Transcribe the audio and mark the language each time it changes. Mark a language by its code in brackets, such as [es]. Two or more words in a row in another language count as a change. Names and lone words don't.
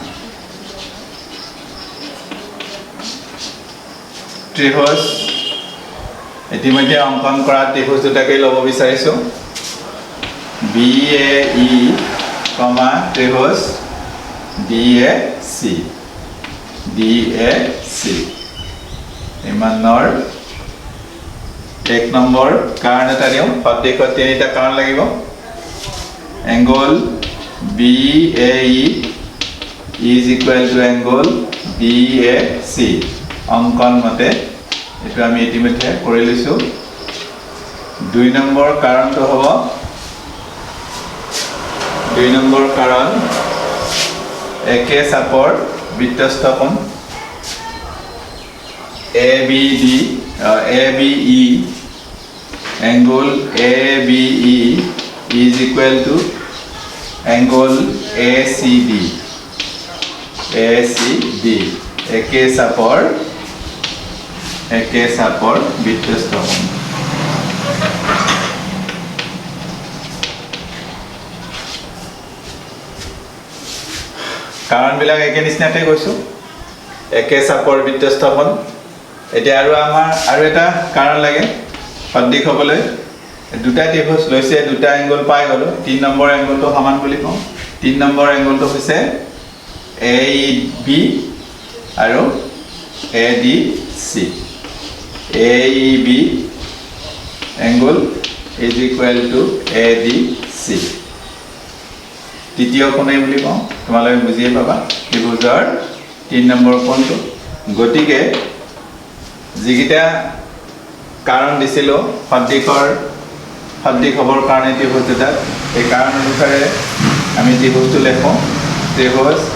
[as] ত্ৰিভুজ ইতিমধ্যে অংকন কৰা ত্ৰিভুজ দুটাকে ল'ব বিচাৰিছো BAE, ত্ৰিভুজ DAC ইমানৰ এক নম্বৰ কাৰণ এটা দিওঁ সদৃশত তিনিটা কাৰণ লাগিব [en] angle BAE is equal to angle DAC [as] অংকন মতে এইটো আমি ইতিমধ্যে কৰি লৈছো দুই নম্বৰ কাৰণটো হ'ব দুই নম্বৰ কাৰণ একে চাপৰ বৃত্তস্থকোণ [en] ABE angle ABE is equal to angle ACD [as] একে চাপৰ বৃত্তস্থকোণ কাৰণবিলাক একে নিচিনাতে কৈছো একে চাপৰ বৃত্তস্থকোণ এতিয়া আৰু এটা কাৰণ লাগে সদৃশ হ'বলৈ দুটা ত্ৰিভুজ লৈছে দুটা এংগল পাই গলো 3 নম্বৰ এংগলটো সমান বুলি কওঁ 3 নম্বৰ এংগলটো হৈছে [en] AEB আৰু ADC AEB angle is equal to ADC [as] তৃতীয় কোণে বুলি কওঁ তোমালোকে বুজিয়ে পাবা ত্ৰিভুজৰ 3 নম্বৰ কোণটো গতিকে যিকিটা কাৰণ দিছিলো সদৃশ হ'বৰ কাৰণে ত্ৰিভুজ দুটাত এই কাৰণ অনুসাৰে আমি ত্ৰিভুজটো লেখো ত্ৰিভুজ